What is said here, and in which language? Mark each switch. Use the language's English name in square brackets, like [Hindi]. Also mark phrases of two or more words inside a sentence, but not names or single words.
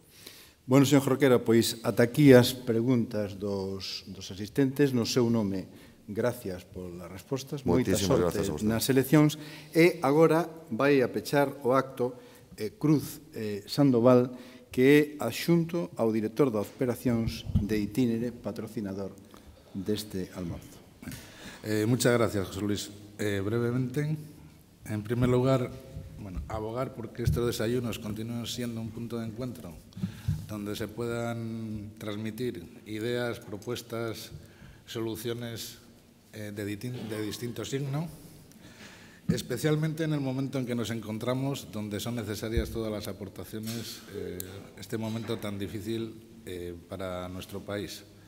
[Galician] Bueno, señor Jorquera, pois ata aquí as preguntas dos asistentes no seu nome. Gracias polas respostas, moita sorte nas eleccións. E agora vai a pechar o acto Cruz Sandoval, que é adxunto ao director das operacións de Itinere, patrocinador deste almorzo. [Spanish] Muchas gracias, José Luis. Brevemente, en primer lugar, abogar porque estos desayunos continúen siendo un punto de encuentro donde se puedan transmitir ideas, propuestas, soluciones de distinto signo, especialmente en el momento en que nos encontramos, donde son necesarias todas las aportaciones, este momento tan difícil para nuestro país.